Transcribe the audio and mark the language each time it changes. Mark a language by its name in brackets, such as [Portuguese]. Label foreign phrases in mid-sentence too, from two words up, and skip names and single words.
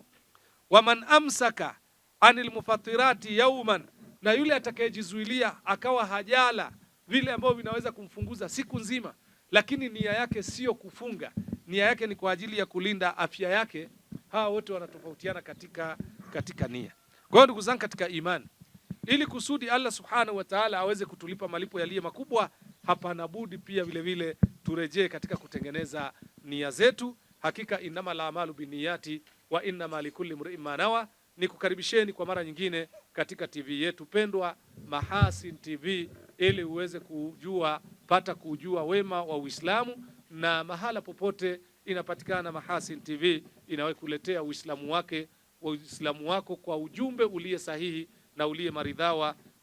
[Arabic] ومن أمسك عن المفطرات يوما, [Swahili] na yule atakayejizuilia akawa hajala vile ambavyo vinaweza kumfunguza siku nzima, lakini nia yake sio kufunga, nia yake ni kwa ajili ya kulinda afya yake. Hawa wote wanatofautiana katika nia. Kwa hiyo ndugu zangu katika imani, ili kusudi Allah [Arabic] سبحانه وتعالى [Swahili] aweze kutulipa malipo yaliyo makubwa, hapana budi pia vile vile turejee katika kutengeneza nia zetu. [Arabic] Hakika إنما الأعمال بالنيات وإنما لكل امرئ ما نوى. [Swahili] Nikukaribisheni kwa mara nyingine katika TV yetu pendwa Mahasin TV, ili uweze pata kujua wema wa Uislamu, na mahala popote inapatikana Mahasin TV inakuletea Uislamu wako kwa ujumbe uliye sahihi na uliye maridhawa.